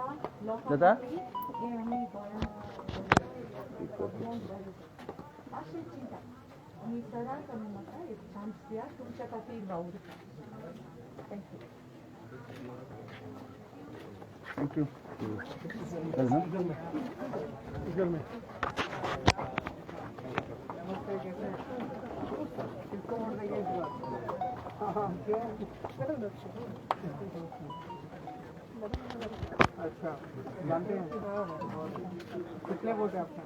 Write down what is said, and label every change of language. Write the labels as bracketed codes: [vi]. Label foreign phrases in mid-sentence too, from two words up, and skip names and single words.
[kok] दादा हे आम्ही अशी चिंता आणि सराक आमी म्हाका एक चान्स दिया तुमच्या खातीर वावूर थँक्यू [en] thank you [hi] किसको वोट देंगे इस बार? हाँ क्यों? अच्छा जानते हैं कितने वोट है आपके?